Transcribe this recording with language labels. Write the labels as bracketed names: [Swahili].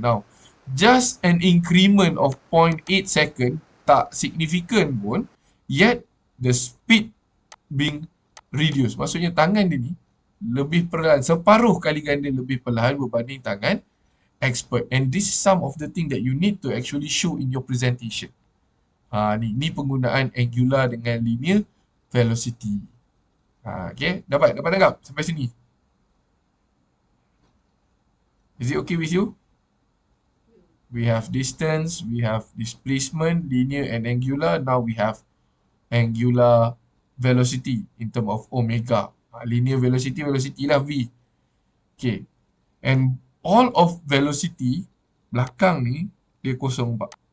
[English] Now, just an increment of 0.8 second [Malay] tak significant pun, [English] yet the speed being reduced. [Malay] Maksudnya tangan dia ni lebih perlahan, separuh kali ganda lebih perlahan berbanding tangan expert. [English] And this is some of the thing that you need to actually show in your presentation. [Malay] Ni penggunaan angular dengan linear velocity. Okay, dapat tangkap sampai sini? [English] Is it okay with you? We have distance, we have displacement, linear and angular. Now we have angular velocity in term of omega. Linear velocity lah V. Okay. And all of velocity [Malay] belakang ni dia kosong, Pak.